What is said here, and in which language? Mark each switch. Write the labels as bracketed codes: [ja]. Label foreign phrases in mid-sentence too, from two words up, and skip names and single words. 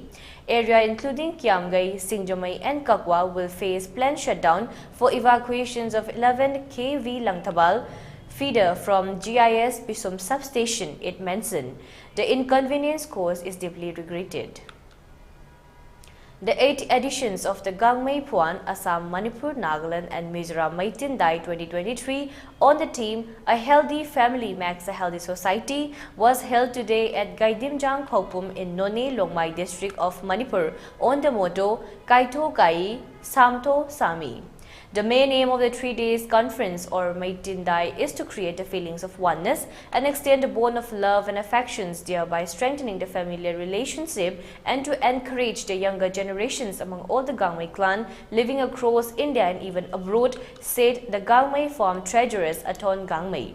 [en] Area including Kiamgai, Singjamai and Kakwa will face planned shutdown for evacuations of 11 kV Langtabal feeder from GIS Bisum substation, it mentioned. The inconvenience caused is deeply regretted. The 8 editions of the Gangmei Puan, Assam, Manipur, Nagaland and Mizoram Maitin Dai 2023 on the theme A Healthy Family Makes a Healthy Society was held today at Gaidimjang Khopum in None Longmai district of Manipur on the motto Kaito Kai Samto Sami. The main aim of the 3 days conference or Maitindai is to create a feelings of oneness and extend a bond of love and affections, thereby strengthening the familiar relationship and to encourage the younger generations among all the Gangmei clan living across India and even abroad, said the Gangmei farm treasurers Aton Gangmei.